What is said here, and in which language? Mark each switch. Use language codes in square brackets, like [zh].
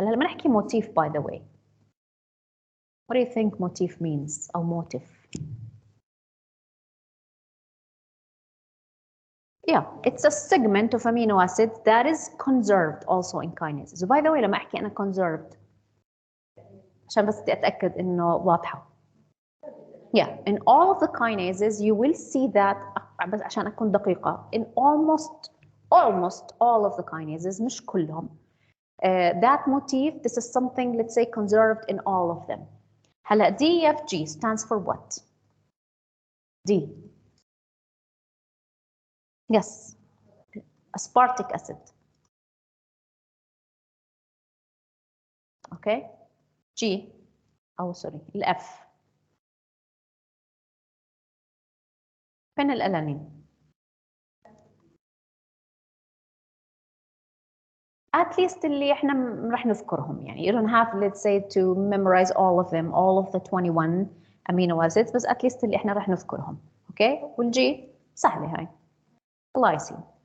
[ar] هلا لما نحكي [en] motif by the way, what do you think motif means or motif? Yeah, it's a segment of amino acid that is conserved also in kinases. So by the way [ar] لما احكي انا conserved عشان بس بدي اتاكد انه واضحه. [en] Yeah, in all of the kinases you will see that [ar] بس عشان اكون دقيقه [en] in almost all of the kinases [ar] مش كلهم. [en] That motif, this is something, let's say, conserved in all of them. [ar] هلا [en] DFG stands for what? D. Yes, aspartic acid. Okay, G [ar] أو سوري [en] الأف phenylalanine. At least [ar] اللي احنا رح نذكرهم يعني [en] you don't have let's say to memorize all of them all of the 21 amino acids [ar] بس at least اللي احنا رح نذكرهم. [en] Okay, [ar] والجي سهلة هاي [en] glycine.